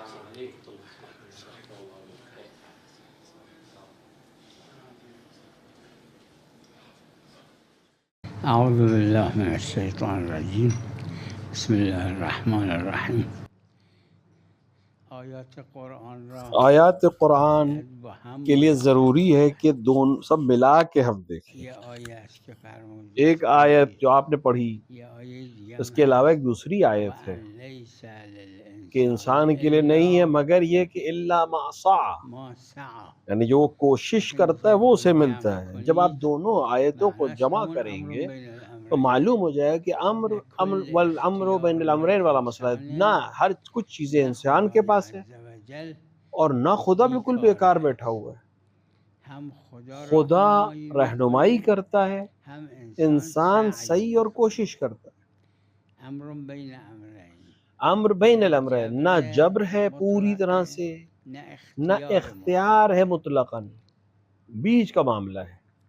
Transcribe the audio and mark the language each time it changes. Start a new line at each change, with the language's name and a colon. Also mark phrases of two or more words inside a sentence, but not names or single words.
Arabic: أعوذ بالله من الشيطان الرجيم بسم الله الرحمن الرحیم.
Persian: آیات قرآن را
Urdu: آیات قرآن
Persian: باید با هم
Urdu: کے لیے
Persian: مطالعه
Urdu: ضروری ہے
Persian: کرد.
Urdu: کہ دونوں سب ملا کے ہم دیکھیں.
Persian: یه آیه است که فرمود
Urdu: ایک آیت جو آپ نے پڑھی,
Persian: یه آیه دیگه هم
Urdu: اس کے علاوہ
Persian: هست
Urdu: ایک دوسری
Persian: و
Urdu: آیت ہے
Arabic: ان لیس
Urdu: कि
Arabic: للانسان
Urdu: انسان کے لیے نہیں ہے
Arabic: الا
Urdu: مگر یہ کہ
Arabic: إلا ما سع, ما سعى.
Urdu: یعنی جو وہ کوشش लेकिन کرتا ہے जब वो
Persian: رو
Urdu: اسے ملتا
Persian: جمع
Urdu: ہے۔ جب آپ
Persian: کنید
Urdu: دونوں آیتوں کو
Persian: معناش
Urdu: जमा
Persian: همون امر
Urdu: करेंगे
Persian: بین
Urdu: तो
Persian: الامرین
Urdu: معلوم ہو جائے گا کہ
Arabic: أمر أمر
Persian: لکل
Arabic: والأمر بين
Persian: اختیار
Arabic: الأمرين
Urdu: والا مسئلہ ہے نا.
Persian: للانسان
Urdu: ہر کچھ چیزیں
Persian: نه
Urdu: انسان کے
Persian: خدای
Urdu: پاس ہے
Arabic: عز و جل
Urdu: اور نہ خدا بالکل
Persian: بیکاره
Urdu: بیکار بیٹھا
Persian: است.
Urdu: ہوا ہے.
Persian: هم خدا
Urdu: खुदा
Persian: راهنمایی
Urdu: रहनुमाई
Persian: میکنه
Urdu: کرتا ہے,
Persian: هم انسان
Urdu: इंसान
Persian: سعی
Urdu: صحیح اور
Persian: میکنه.
Urdu: کوشش کرتا ہے.
Persian: امر بین امرین
Arabic: أمر بين ال
Persian: نه
Arabic: अमरैन,
Persian: جبر
Urdu: نہ جبر ہے پوری
Persian: مطلق
Urdu: طرح سے,
Persian: نه
Urdu: ना
Persian: اختیار مطلق.
Urdu: اختیار ہے مطلقاً، بیچ کا معاملہ ہے.